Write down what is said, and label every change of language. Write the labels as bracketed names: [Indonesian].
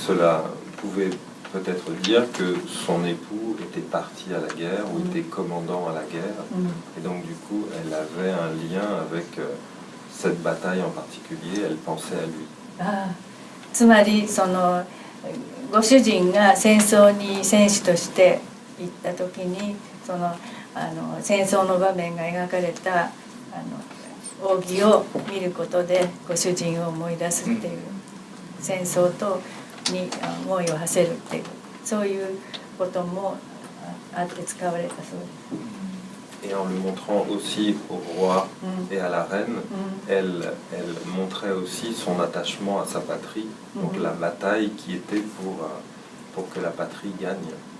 [French] Cela pouvait peut-être dire que son époux était parti à la guerre ou était commandant à la guerre, et donc du coup elle avait un lien avec cette bataille en particulier, elle pensait à lui. [Japanese] つまりそのご主人が戦争に戦士として行った時にその戦争の場面が描かれた扇を見ることでご主人を思い出すっていう、戦争に思いを馳せるっていうそういうこともあって使われたそうです。 [French] Et en le montrant aussi au roi et à la reine, elle montrait aussi son attachement à sa patrie, donc la bataille qui était pour que la patrie gagne.